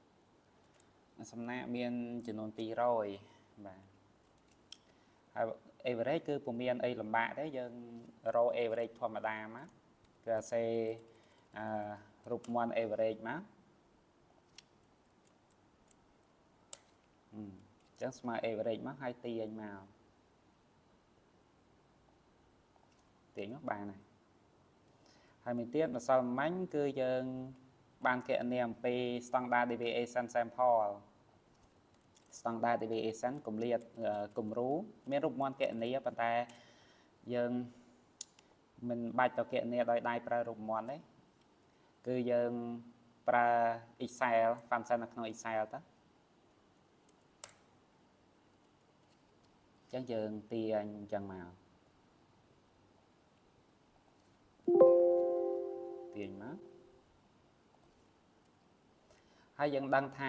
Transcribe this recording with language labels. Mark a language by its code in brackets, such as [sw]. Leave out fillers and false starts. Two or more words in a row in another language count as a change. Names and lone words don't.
[km] មានចំនួន200បាទហើយ average គឺពុំមានអីលំបាកទេយើងរក average ធម្មតាមកគឺអាសេរូបមន្ត average មកអញ្ចឹងស្មើ average មកហើយទាញមក បានហើយមួយទៀតម្សិលមិញគឺយើងបានគណនាអំពី [en] standard deviation sample standard deviation [km] គម្លាតគំរូមានរូបមន្តគណនាប៉ុន្តែយើងមិនបាច់ទៅគណនាដោយដៃប្រើរូបមន្តទេគឺយើងប្រើ [en] Excel function [km] នៅក្នុង Excel ទៅ អញ្ចឹងយើងទាញអញ្ចឹងមកទាញមកហើយយើងដឹងថា